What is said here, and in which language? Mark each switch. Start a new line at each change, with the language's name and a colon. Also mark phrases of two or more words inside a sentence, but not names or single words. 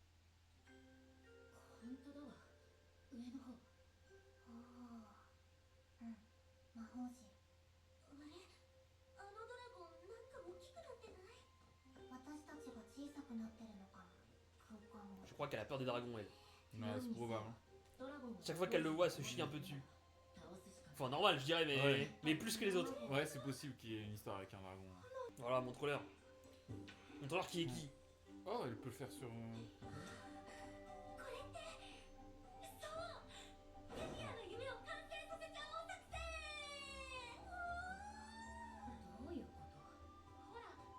Japanese: 本当だわ。上の方。ああ、うん魔法陣。あれあのドラゴンなんか大きくなってない？私たちが小さくなってるのかな。空間を。
French: Je crois qu'elle a peur des dragons, elle. Ouais, c'est probable. Hein. Chaque fois qu'elle le voit, elle se chie un peu dessus. Enfin, normal, je dirais, Ouais. mais plus que les autres. Ouais, c'est possible qu'il y ait une histoire avec un dragon. Voilà, montre-leur. Montre-leur qui est qui. Oh, elle peut le faire sur.
Japanese: これってそうティアの夢を完成させちゃおう作戦。どういうこと？ほら